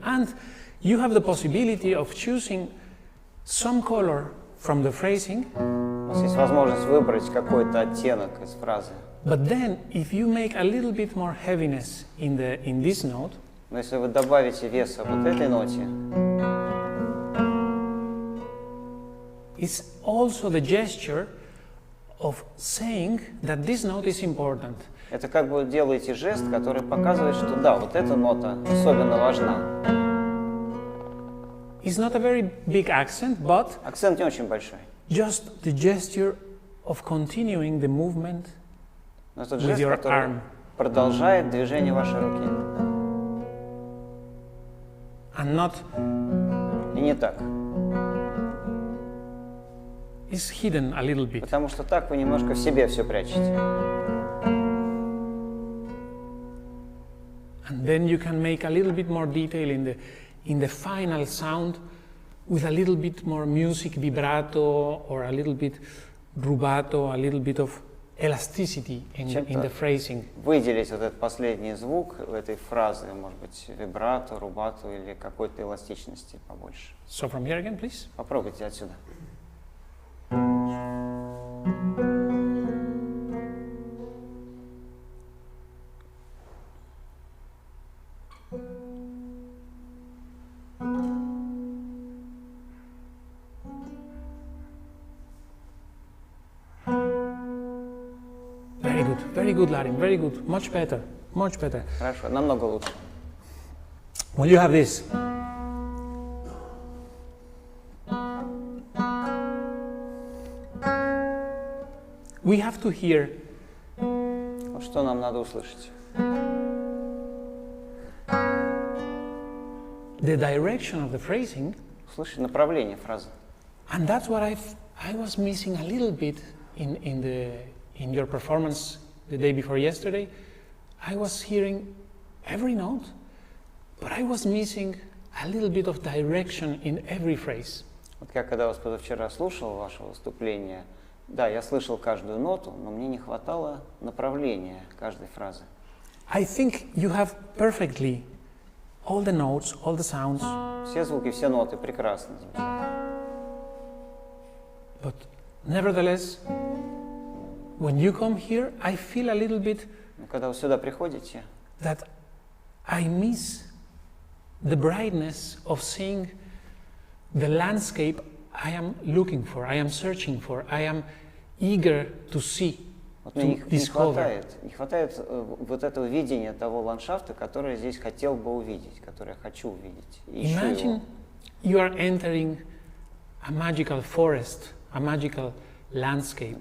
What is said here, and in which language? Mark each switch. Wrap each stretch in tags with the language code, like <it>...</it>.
<en>And you have the possibility of choosing some color from the phrasing.</en> <ru>У вас есть возможность выбрать какой-то оттенок из фразы.</ru> <en>But then, if you make a little bit more heaviness in this note,</en> <ru>Но если вы добавите веса вот этой ноте,</ru> <en>it's also the gesture of saying that this note is important.</en> <ru>это как бы делаете жест, который показывает, что да, вот эта нота особенно важна.</ru> <en>It's not a very big accent, but</en> <ru>Акцент не очень большой.</ru> <en>just the gesture of continuing the movement</en> <ru>Но это</ru> <en>with</en> <ru>жест,</ru> <en>your</en> <ru>который</ru> <en>arm.</en> <ru>продолжает движение вашей руки.</ru> <en>And not</en> <ru>И не так.</ru> <en>is hidden a little bit.</en> <ru>Потому что так вы немножко в себе все прячете.</ru> <en>And then you can make a little bit more detail in the final sound with a little bit more music vibrato or a little bit rubato, a little bit of elasticity in the phrasing.</en> <ru>Выделить вот этот последний звук в этой фразе, может быть, вибрато, рубато или какой-то эластичности побольше.</ru> <en>So from here again, please.</en> <ru>Попробуйте отсюда.</ru> <en>Very good, Larin, very good, much better, much better.</en> <ru>Хорошо, намного лучше.</ru> <en>Well, you have this. We have to hear</en> <ru>Вот что нам надо услышать?</ru> <en>the direction of the phrasing,</en> <ru>Услышать направление фразы.</ru> <en>and that's what I was missing a little bit in your performance the day before yesterday. I was hearing every note, but I was missing a little bit of direction in every phrase.</en> <ru>Вот я когда вас позавчера слушал, ваше выступление, да, я слышал каждую ноту, но мне не хватало направления каждой фразы.</ru> <en>I think you have perfectly all the notes, all the sounds,</en> <ru>Все звуки, все ноты прекрасно звучат.</ru> <en>but nevertheless, when you come here, I feel a little bit</en> <ru>Но когда вы сюда приходите,</ru> <en>that I miss the brightness of seeing the landscape I am looking for, I am searching for, I am eager to see,</en> <ru>вот</ru> <en>to</en> <ru>мне не</ru> <en>discover.</en> <ru>хватает вот этого видения того ландшафта, который я здесь хотел бы увидеть, который я хочу увидеть. И ищу</ru> <en>Imagine</en> <ru>его.</ru> <en>you are entering a magical forest, a magical landscape,</en>